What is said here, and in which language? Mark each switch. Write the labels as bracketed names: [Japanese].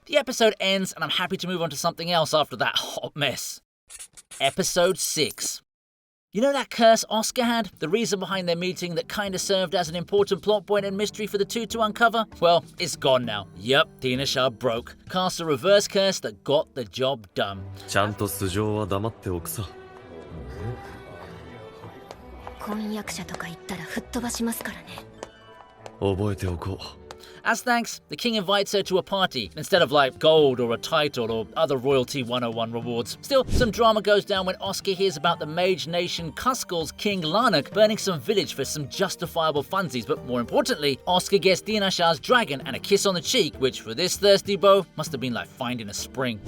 [English] The episode ends, and I'm happy to move on to something else after that hot mess. Episode 6. You know that curse Oscar had? The reason behind their meeting that kinda served as an important plot point and mystery for the two to uncover? Well, it's gone now. Yup, Dinasha broke. Cast a reverse curse that got the job done. [Japanese] ちゃんと素性は黙っておくさ。婚約者とか言ったら吹っ飛ばしますからね。覚えておこう。 [English] As thanks, the king invites her to a party, instead of like gold or a title or other royalty 101 rewards. Still, some drama goes down when Oscar hears about the mage nation Kuskal's king Larnak burning some village for some justifiable funsies, but more importantly, Oscar gets Dinasha's dragon and a kiss on the cheek, which for this thirsty beau must have been like finding a spring.